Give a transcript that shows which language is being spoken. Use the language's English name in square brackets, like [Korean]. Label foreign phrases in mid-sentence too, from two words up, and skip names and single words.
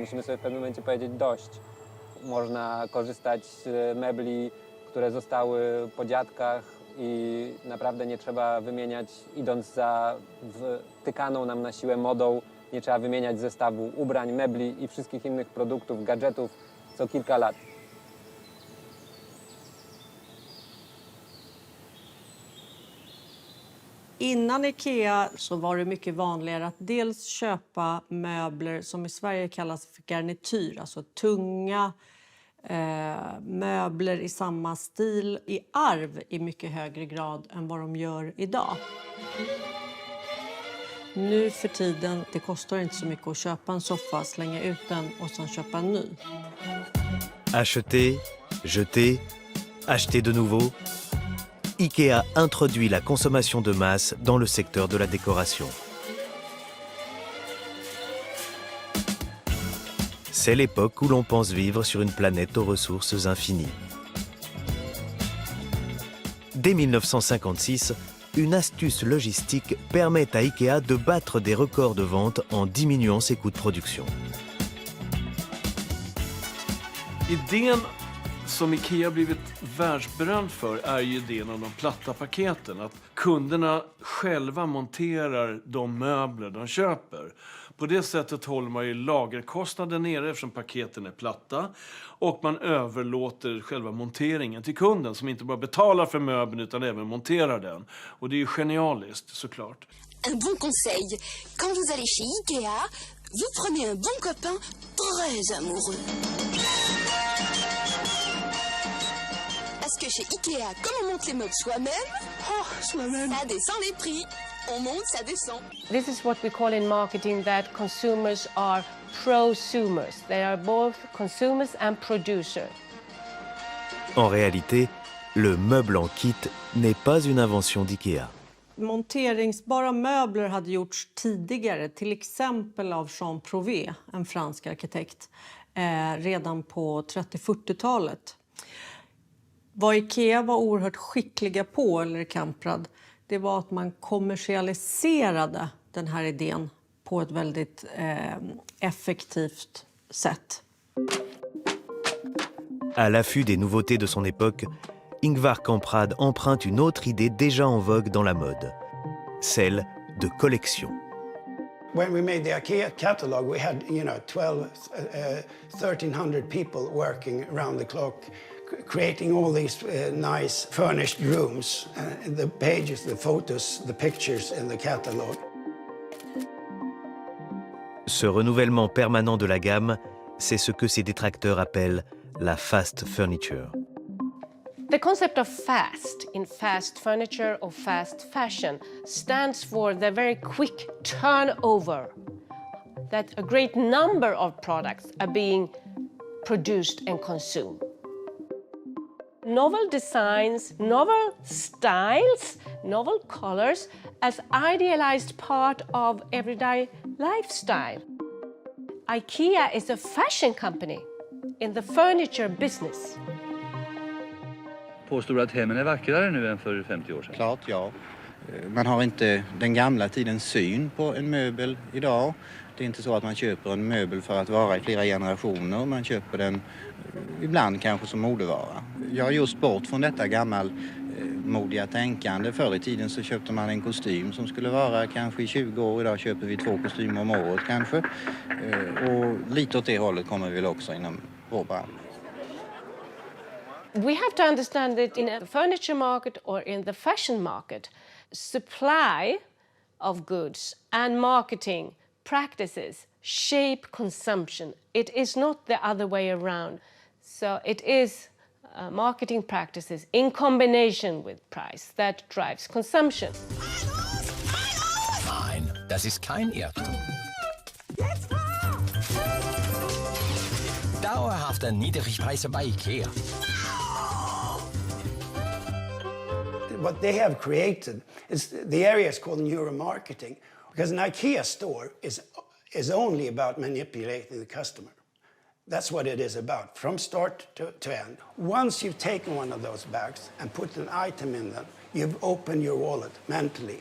[Polish] Musimy sobie w pewnym momencie powiedzieć dość. Można korzystać z mebli, które zostały po dziadkach i naprawdę nie trzeba wymieniać, idąc za wtykaną nam na siłę modą, nie trzeba wymieniać zestawu ubrań, mebli i wszystkich innych produktów, gadżetów co kilka lat. [Swedish] Innan IKEA så var det mycket vanligare att dels köpa möbler som i Sverige kallas för garnityr, alltså tunga möbler i samma stil i arv i mycket högre grad än vad de gör idag. Nu för tiden, det kostar inte så mycket att köpa en soffa, slänga ut den och sen köpa en ny. [French] Acheter, jeter, acheter de nouveau. IKEA introduit la consommation de masse dans le secteur de la décoration. C'est l'époque où l'on pense vivre sur une planète aux ressources infinies. Dès 1956, une astuce logistique permet à IKEA de battre des records de vente en diminuant ses coûts de production. [Swedish] Idén som IKEA blivit världsberömd för är ju idén om de platta paketen. Att kunderna själva monterar de möbler de köper. På det sättet håller man ju lagerkostnaden nere eftersom paketen är platta. Och man överlåter själva monteringen till kunden som inte bara betalar för möbeln utan även monterar den. Och det är ju genialiskt såklart. [French] Un bon conseil. Quand vous allez chez IKEA, vous prenez un bon copain très amoureux. Parce que chez IKEA, comme on monte les meubles soi-même, ça descend les prix. On monte, ça descend. [English] This is what we call in marketing that consumers are prosumers. They are both consumers and producers. [French] En réalité, le meuble en kit n'est pas une invention d'IKEA. [Swedish] Monteringsbara möbler hade gjorts tidigare, till exempel av Jean Prouvé, en fransk arkitekt, redan på 30-40-talet. Vad IKEA var oerhört skickliga på, eller Kamprad, det var att man kommersialiserade den här idén på ett väldigt effektivt sätt. [French] À l'affût des nouveautés de son époque, Ingvar Kamprad emprunte une autre idée déjà en vogue dans la mode, celle de collection. [English] When we made the IKEA catalog, we had, 1,300 people working around the clock, creating all these nice furnished rooms, the pages, the photos, the pictures in the catalog. [French] Ce renouvellement permanent de la gamme, c'est ce que ses détracteurs appellent la [English] fast furniture. The concept of fast in fast furniture or fast fashion stands for the very quick turnover, that a great number of products are being produced and consumed. Novel designs, novel styles, novel colors as idealized part of everyday lifestyle. IKEA is a fashion company in the furniture business. [Swedish] Påstår du att hemmen är vackrare nu än för 50 år sedan? Klart, ja. Man har inte den gamla tidens syn på en möbel idag. Det är inte så att man köper en möbel för att vara i flera generationer. Man köper den ibland kanske som modevara. Jag har just bort från detta gammalmodiga tänkande. Förr i tiden så köpte man en kostym som skulle vara kanske i 20 år. Idag köper vi 2 kostymer om året kanske. Och lite åt det hållet kommer vi väl också inom vår bransch. [English] We have to understand that in a furniture market or in the fashion market, supply of goods and marketing practices shape consumption. It is not the other way around. So it is marketing practices in combination with price that drives consumption. [German] Das ist kein Irrtum. Dauerhafte Niedrigpreise bei IKEA. [English] What they have created is the area is called neuromarketing, because an IKEA store is only about manipulating the customer. That's what it is about, from start to end. Once you've taken one of those bags and put an item in them, you've opened your wallet mentally.